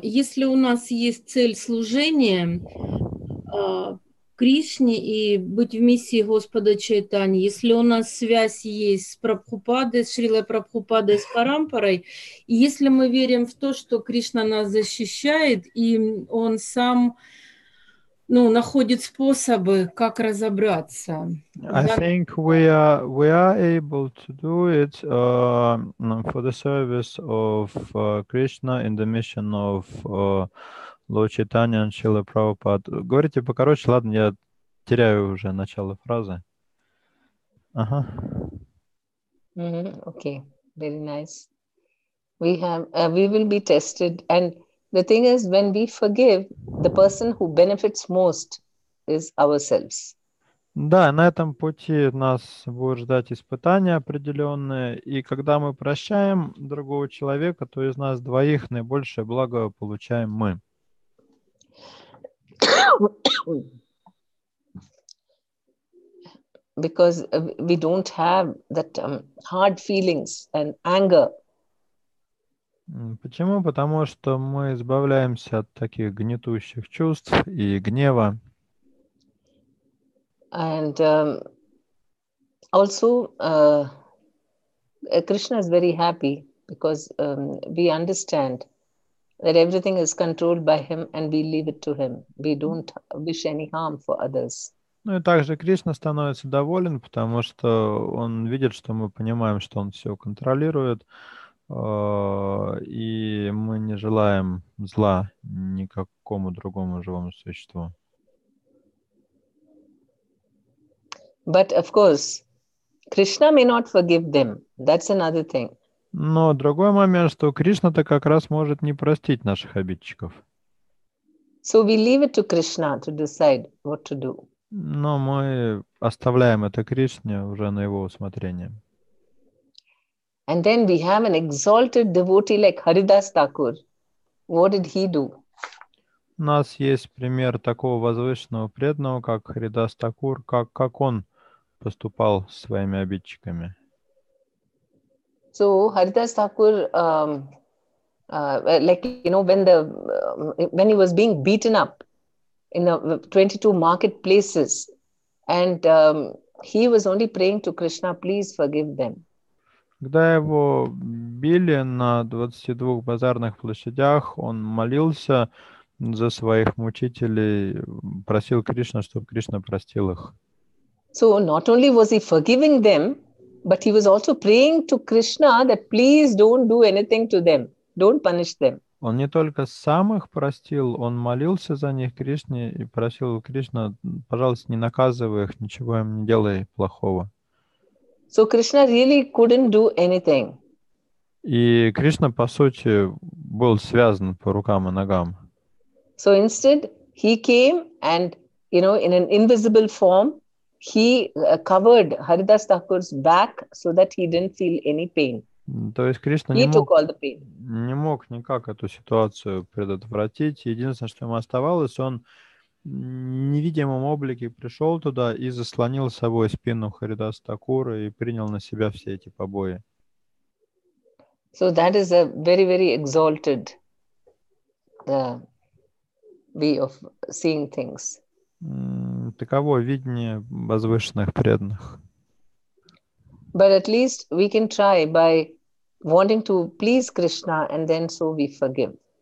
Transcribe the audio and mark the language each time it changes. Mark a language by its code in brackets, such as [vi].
[ru] Если у нас есть цель служения Кришне и быть в миссии Господа Чайтани, если у нас связь есть с Прабхупадой, с Шрилой Прабхупадой, с Парампарой, и если мы верим в то, что Кришна нас защищает, и Он сам находит способы, как разобраться. [en] I think we are able to do it for the service of Krishna in the mission of Lord Chaitanya and Srila Prabhupada. [ru] Говорите покороче, ладно, я теряю уже начало фразы. Ага. [en] Okay, very nice. We will be tested, and the thing is, when we forgive, the person who benefits most is ourselves. [ru] Да, на этом пути нас будет ждать испытания определенные, и когда мы прощаем другого человека, то из нас двоих наибольшее благо получаем мы. [en] Because we don't have that hard feelings and anger [ru] Почему? Потому что мы избавляемся от таких гнетущих чувств и гнева. [en] And also, Krishna is very happy because we understand that everything is controlled by him and we leave it to him. We don't wish any harm for others. [ru] Ну и также Кришна становится доволен, потому что он видит, что мы понимаем, что он все контролирует, и мы не желаем зла никакому другому живому существу. [en] But of course, Krishna may not forgive them. That's another thing. [ru] Но другой момент, что Кришна-то как раз может не простить наших обидчиков. [en] So we leave it to Krishna to decide what to do. [ru] Но мы оставляем это Кришне уже на его усмотрение. [en] And then we have an exalted devotee like Haridas Thakur. What did he do? [ru] У нас есть пример такого возвышенного преданного, как Харидас Такур, как он поступал с своими обидчиками. [en] So Haridas Thakur, like, you know, when he was being beaten up in the 22 marketplaces, and he was only praying to Krishna, please forgive them. [ru] Когда его били на 22 базарных площадях, он молился за своих мучителей, просил Кришну, чтобы Кришна простил их. [en] So not only was he forgiving them, but he was also praying to Krishna that please don't do anything to them. Don't punish them. [ru] Он не только сам их простил, он молился за них Кришне и просил Кришна, пожалуйста, не наказывай их, ничего им не делай плохого. [en] So Krishna really couldn't do anything. [ru] И Кришна, по сути, был связан по рукам и ногам. [en] So instead, he came and, you know, in an invisible form, he covered Haridas Thakur's back so that he didn't feel any pain. [ru] То есть Кришна [en] He took all the pain. [ru] не мог никак эту ситуацию предотвратить. Единственное, что ему оставалось, он в невидимом облике пришел туда и заслонил собой спину Харидаса Такура и принял на себя все эти побои. [en] So that is a very, very exalted way of seeing things. [ru] Таково видение возвышенных преданных. [en] But at least we can try by wanting to please Krishna, and then so we forgive.